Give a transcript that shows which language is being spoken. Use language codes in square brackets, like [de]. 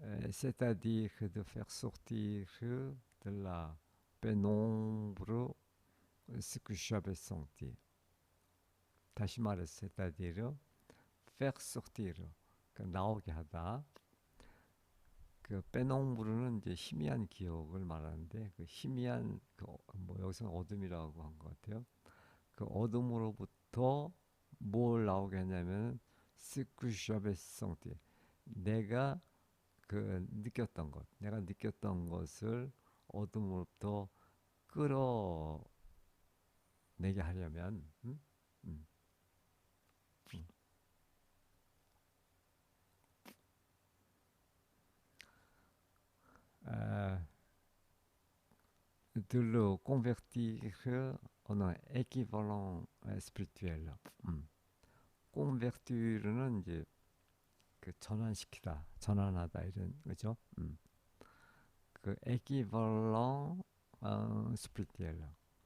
[fr] c'est-à-dire de faire sortir de la pénombre ce que j'avais senti. [ko] 다시 말해서 [fr] c'est-à-dire faire sortir [ko] 그 나오게 하다. 그 빼농부르는 이제 희미한 기억을 말하는데 그 희미한 뭐 여기서 어둠이라고 한 것 같아요. 그 어둠으로부터 뭘 나오게 하냐면 스쿠셔베성티 내가 그 느꼈던 것, 내가 느꼈던 것을 어둠으로부터 끌어내게 하려면 음, 음. [fr] 아, de le convertir en un équivalent spirituel. [ko] convertir는 이제 그 전환시키다, 전환하다 이런 거죠. [fr] 그 équivalent spirituel.